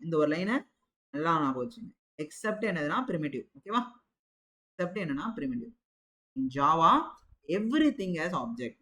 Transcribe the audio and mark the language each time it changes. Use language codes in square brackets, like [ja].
[ta] இந்த ஒரு லைனை நல்லா ஞாபகம் வச்சுங்க. except என்னதுன்னா primitive. ஓகேவா, except என்னன்னா primitive. [en] In Java everything as object.